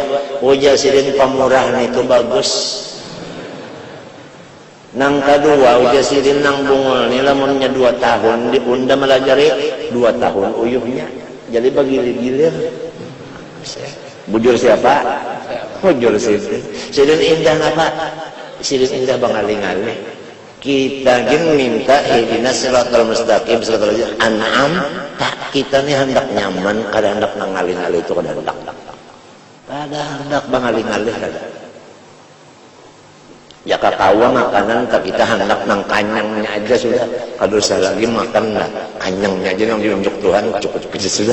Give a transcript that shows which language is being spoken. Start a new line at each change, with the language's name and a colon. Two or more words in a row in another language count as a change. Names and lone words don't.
Banjar: Oh, jar Sidi pamurah nih itu bagus. Nang kedua ujar Sidi nang bungul ini lamunnya 2 tahun diunda melajari 2 tahun uyuhnya. Jadi bagilir-gilir. Bujur siapa? Bujur Sidin. Sidin indah apa? Sidin indah bangali-ngali. Kita gini minta
Arabic: اهدنا الصراط المستقيم صراط أنعم.
Banjar: Tak kita nih hendak nyaman, kada hendak nangali-ngali itu kada hendak. Kada hendak bangali-ngali kada. Ya kakawa makanan tak kita hendak nang kanyangnya aja sudah. Kalau saya lagi makan lah kanyangnya aja yang diunjuk Tuhan cukup aja sudah.